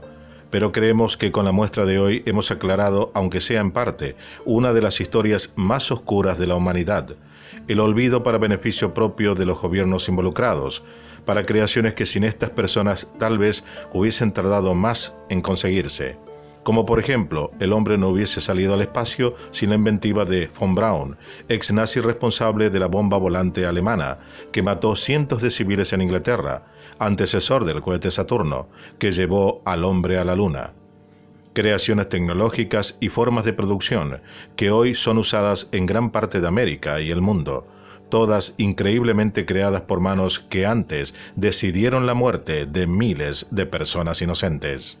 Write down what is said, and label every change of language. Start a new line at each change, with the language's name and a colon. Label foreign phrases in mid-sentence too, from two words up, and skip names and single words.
Spanish: Pero creemos que con la muestra de hoy hemos aclarado, aunque sea en parte, una de las historias más oscuras de la humanidad, el olvido para beneficio propio de los gobiernos involucrados, para creaciones que sin estas personas tal vez hubiesen tardado más en conseguirse. Como por ejemplo, el hombre no hubiese salido al espacio sin la inventiva de von Braun, ex nazi responsable de la bomba volante alemana, que mató cientos de civiles en Inglaterra, antecesor del cohete Saturno, que llevó al hombre a la luna. Creaciones tecnológicas y formas de producción que hoy son usadas en gran parte de América y el mundo, todas increíblemente creadas por manos que antes decidieron la muerte de miles de personas inocentes.